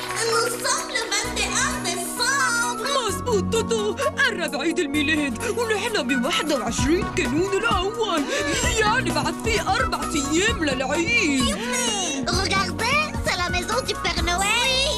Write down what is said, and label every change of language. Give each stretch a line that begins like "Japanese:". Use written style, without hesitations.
French: Nous sommes le 21 décembre.
Arabic: مظبوط توتو، قرب عيد الميلاد ونحن ب21 كانون الأول، يعني بعد في 4 أيام للعيد.
French: Regardez, c'est la maison du Père Noël.